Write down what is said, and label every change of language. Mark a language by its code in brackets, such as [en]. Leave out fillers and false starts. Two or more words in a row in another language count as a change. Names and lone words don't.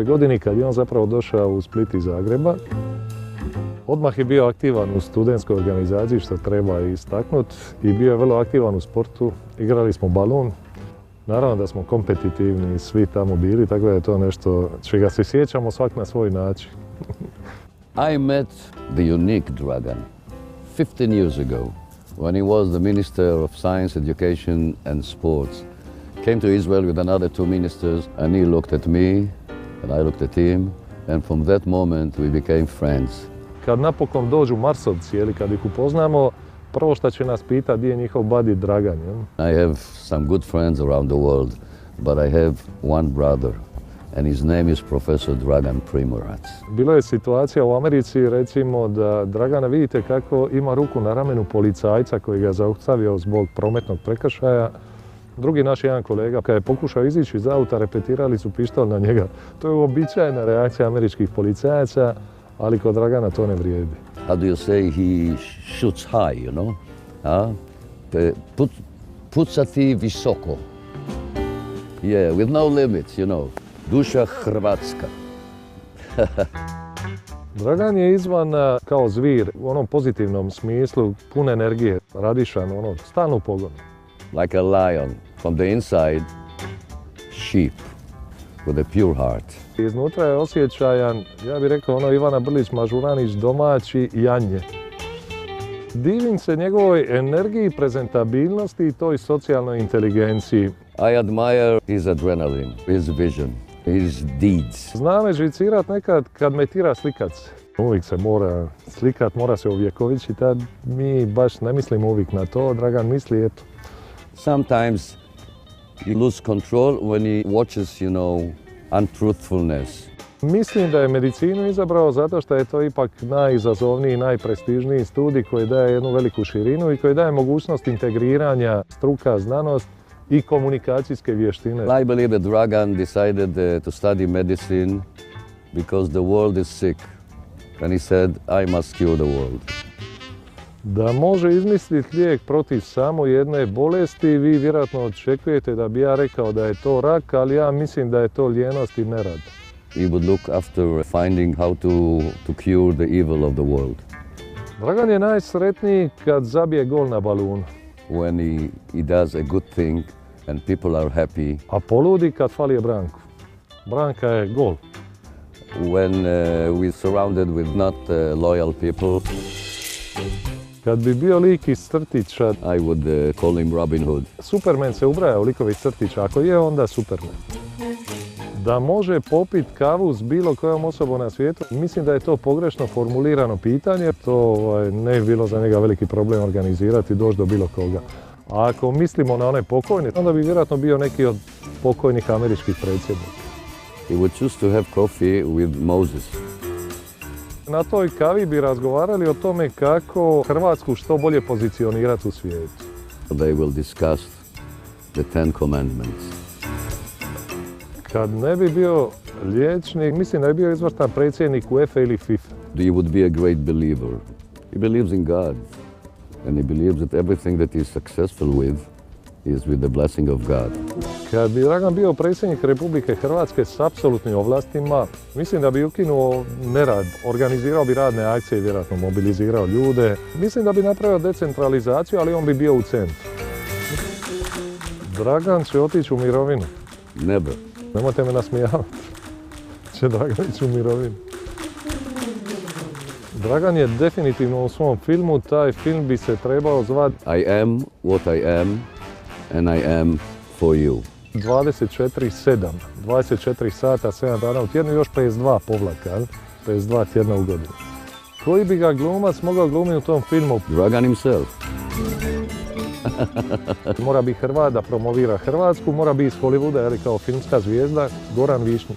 [hr] godini kad je on zapravo došao u Split iz Zagreba. Odmah je bio aktivan u studentskoj organizaciji, što treba istaknuti, i bio je vrlo aktivan u sportu. Igrali smo balun. Naravno da smo kompetitivni, svi tamo bili, tako da je to nešto čega se sjećamo svak na svoj način. [en] I met the unique Dragan 15 years ago when he was the Minister of Science, Education and Sports. Came to Israel with another 2 ministers, and he looked at me and I looked at him, and from that moment we became friends. [hr] Kad napokon dođu Marsovci, ili kad ih upoznamo, prvo što će nas pitati gdje je njihov buddy Dragan. [en] I have some good friends around the world, but I have one brother, and his name is Professor Dragan Primorac. [hr] Bilo je situacija u Americi, recimo, da Dragana vidite kako ima ruku na ramenu policajca koji ga zaustavio zbog prometnog prekršaja. Drugi naš jedan kolega, kad je pokušao izići iz auta, repetirali su pištolj na njega. To je uobičajena reakcija američkih policajaca, ali kod Dragana to ne vrijedi. [en] How do you say he shoots high, you know? [hr] Pucati visoko. [en] Yeah, with no limits, you know. [hr] Duša Hrvatska. Dragan je izvana kao zvir u onom pozitivnom smislu, pun energije, radišan, stalno u pogonu. [en] Like a lion, from the inside, sheep with a pure heart. [hr] Iznutra je osjećajan, ja bih rekao Ivana Brlić-Mažuranić, domaći janje. Divim se njegovoj energiji, prezentabilnosti i toj socijalnoj inteligenciji. [en] I admire his adrenaline, his vision, his deeds. [hr] Zna me živcirat nekad kad me tira slikat se. Uvijek se mora slikat, mora se uvjekovići, tad mi baš ne mislimo uvijek na to, Dragan misli, eto. [en] Sometimes you lose control when he watches, untruthfulness. [hr] Mislim da je medicinu izabrao zato što je to ipak najizazovniji, najprestižniji studij koji daje jednu veliku širinu i koji daje mogućnost integriranja struka, znanost i komunikacijske vještine. [en] I believe that Dragan decided to study medicine because the world is sick. And he said, I must cure the world. [hr] Da može izmisliti lijek protiv samo jedne bolesti, vi vjerojatno očekujete da bi ja rekao da je to rak, ali ja mislim da je to lijenost i nerad. [en] He would look after finding how to cure the evil of the world. [hr] Dragan je najsretniji kad zabije gol na balunu. [en] When he does a good thing and people are happy. [hr] A poludi kad fali je Branku. Branka je gol. [en] When we're surrounded with not loyal people. [hr] Kad bi bio lik iz crtića, [en] I would call him Robin Hood. [hr] Superman se ubraja u likovi iz crtića, ako je onda Superman. Da može popit kavu s bilo kojom osobom na svijetu, mislim da je to pogrešno formulirano pitanje. To ne bi bilo za njega veliki problem organizirati, doći do bilo koga. A ako mislimo na one pokojne, onda bi vjerojatno bio neki od pokojnih američkih predsjednika. [en] He would choose to have coffee with Moses. [hr] Na toj kavi bi razgovarali o tome kako Hrvatsku što bolje pozicionirati u svijetu. [en] They will discuss the Ten Commandments. [hr] Kad ne bi bio liječnik, mislim da je bio izvrstan predsjednik UEFA ili FIFA. [en] He would be a great believer. He believes in God. And he believes that everything that he is successful with is with the blessing of God. [hr] Kad bi Dragan bio predsjednik Republike Hrvatske s apsolutnim ovlastima, mislim da bi ukinuo nerad, organizirao bi radne akcije i vjerojatno mobilizirao ljude. Mislim da bi napravio decentralizaciju, ali on bi bio u centru. Dragan će otići u mirovinu. [en] Never. [hr] Nemojte me nasmijavati. Će Dragan ići u mirovinu. Dragan je definitivno u svom filmu, taj film bi se trebao zvati [en] I am what I am and I am for you. [hr] 24/7, 24 sata, 7 dana u tjednu, još 52 povlaka, 52 tjedna u godinu. Koji bi ga glumac mogao glumiti u tom filmu? [en] Dragan himself. [hr] Mora biti Hrvat da promovira Hrvatsku, mora biti iz Hollywooda, jer kao filmska zvijezda, Goran Višnjić.